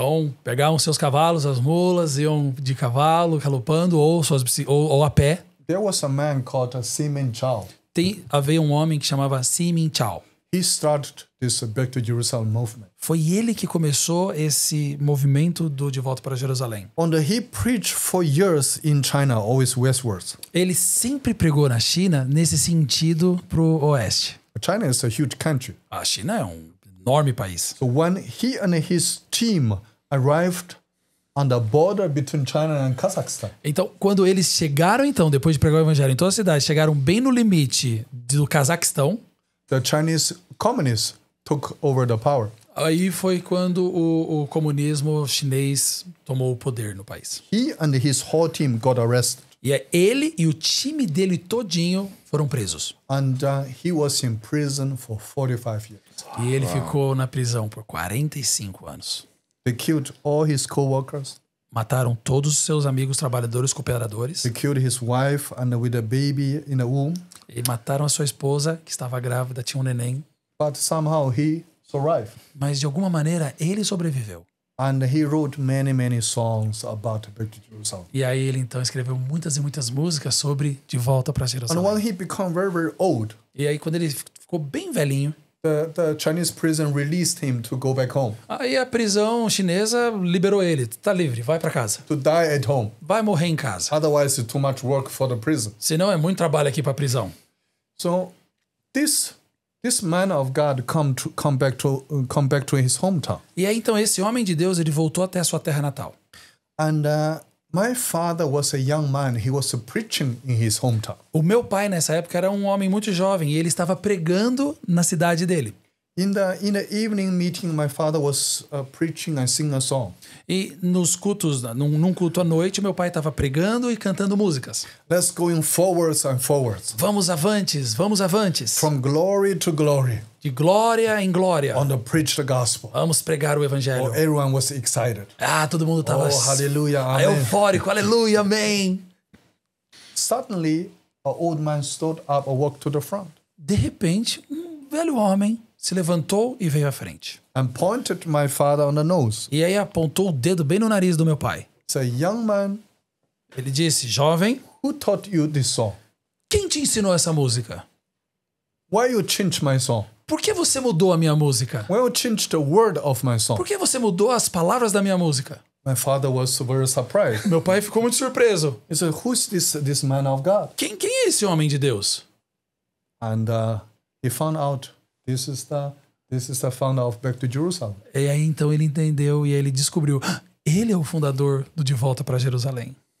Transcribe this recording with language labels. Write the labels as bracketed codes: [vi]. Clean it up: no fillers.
[pt] Então, pegavam seus cavalos, as mulas, iam de cavalo, galopando, ou a pé. [en] There was a man called Simin Chao. [pt] Havia um homem que chamava Simin Chao. [en] He started this Back to Jerusalem movement. [pt] Foi ele que começou esse movimento do De Volta para Jerusalém. [en] He preached for years in China, always westwards. [pt] Ele sempre pregou na China nesse sentido pro oeste. [en] China is a huge country. [pt] A China é um enorme país. [en] So when he and his team arrived on the border between China and Kazakhstan, [pt] Então, quando eles chegaram, depois de pregar o evangelho em toda a cidade, chegaram bem no limite do Cazaquistão, [en] the Chinese communists took over the power. [pt] aí foi quando o comunismo chinês tomou o poder no país. [en] He and his whole team got arrested. [pt] E ele e o time dele todinho foram presos. [en] And he was in prison for 45 years. [pt] E ele ficou na prisão por 45 anos. [en] They killed all his co-workers. [pt] Mataram todos os seus amigos trabalhadores, cooperadores. [en] They killed his wife and with a baby in the womb. [pt] E mataram a sua esposa, que estava grávida, tinha um neném. [en] But somehow he survived. [pt] Mas de alguma maneira ele sobreviveu. [en] And he wrote many songs about Back to Jerusalem. [pt] E aí ele então escreveu muitas e muitas músicas sobre De Volta para [en] And [pt] Jerusalém. [en] when he became very old, [pt] E aí quando ele ficou bem velhinho, [en] the Chinese prison released him to go back home, [pt] aí a prisão chinesa liberou ele. Tá livre, vai para casa. [en] to die at home. [pt] Vai morrer em casa. [en] Otherwise, it's too much work for the prison. [pt] Senão é muito trabalho aqui para prisão. [en] So this man of God come back to his hometown. [pt] E aí então esse homem de Deus, ele voltou até a sua terra natal. [en] And my father was a young man. He was preaching in his hometown. [pt] O meu pai nessa época era um homem muito jovem e ele estava pregando na cidade dele. [en] In the evening meeting, my father was preaching and singing a song. [pt] E nos cultos, num culto à noite, meu pai estava pregando e cantando músicas. [en] Let's going forwards and forwards. [pt] Vamos avantes, vamos avantes. [en] From glory to glory. [pt] De glória em glória. [en] On the preach the gospel. [pt] Vamos pregar o evangelho. [en] Everyone was excited. [pt] Todo mundo estava hallelujah, amen. eufórico, aleluia, amém. [en] Suddenly, an old man stood up and walked to the front. [pt] De repente, velho homem se levantou e veio à frente. [en] And pointed my father on the nose. [pt] E aí apontou o dedo bem no nariz do meu pai. [en] It's a young man. [pt] Ele disse, jovem, [en] Who taught you this song? [pt] quem te ensinou essa música? [en] Why you changed my song? [pt] Por que você mudou a minha música? [en] Why you changed the word of my song? [pt] Por que você mudou as palavras da minha música? [en] My father was very surprised. [pt] Meu pai ficou muito surpreso. [en] He said, "Who's this man of God?" [pt] Quem é esse homem de Deus? [en] And he found out this is the founder of Back to Jerusalem. [pt] E aí então ele entendeu e ele descobriu, ele é o fundador do De Volta para Jerusalém.